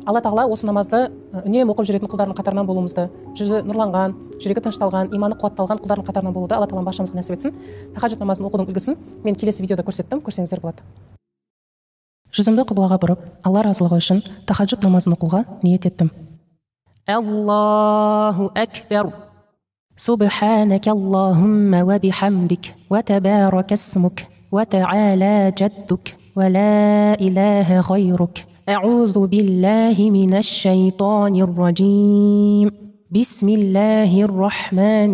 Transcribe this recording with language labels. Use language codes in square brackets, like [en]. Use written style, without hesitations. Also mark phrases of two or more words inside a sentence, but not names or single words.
[kk] Алла тағала осы намазды үнемі оқып жүретін құлдардың қатарынан болуымызды, жүзі нұрланған, жүрегі тынышталған, иманы қуатталған құлдардың қатарынан болуды Алла тағала баршамызға нәсіп етсін. Тахаджуд намазын оқудың үлгісін мен келесі видеода көрсеттім, көрсеңіздер болады. Жүзімді құблаға бұрып, Алла разылығы үшін тахаджуд намазын оқуға ниет еттім. [ar] الله أكبر. سبحانك اللهم وبحمدك وتبارك اسمك وتعالى جدك ولا إله غيرك أعوذ بالله من الشيطان الرجيم بسم الله الرحمن